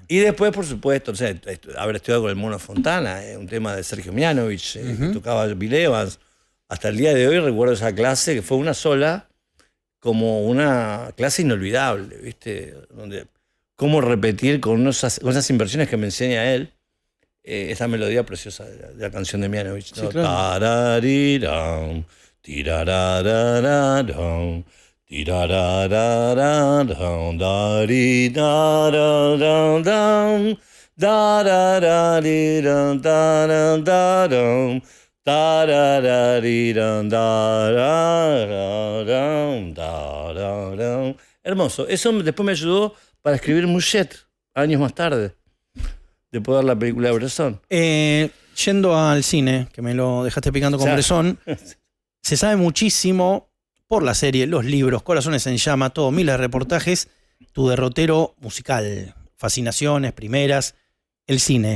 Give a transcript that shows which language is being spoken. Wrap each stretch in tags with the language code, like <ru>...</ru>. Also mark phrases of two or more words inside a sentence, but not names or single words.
<es>Y después, por supuesto, haber estudiado con el Mono Fontana, un tema de Sergio Mianovich, que tocaba Bill Evans. Hasta el día de hoy recuerdo esa clase, que fue una sola, como una clase inolvidable, ¿viste? Donde cómo repetir con esas inversiones que me enseña él, esa melodía preciosa de la canción de Mianovich, ¿no? Sí, claro. Tarariram, tirararararam, tirararararam, darirararam, dararariram, darararam, tararariram, darararam, darararam. Hermoso. Eso después me ayudó para escribir Mouchet, años más tarde, después de ver la película de Bresson. Yendo al cine, que me lo dejaste picando con Bresson, se sabe muchísimo por la serie, los libros, Corazones en Llama, todo, miles de reportajes, tu derrotero musical, fascinaciones, primeras, el cine.</es>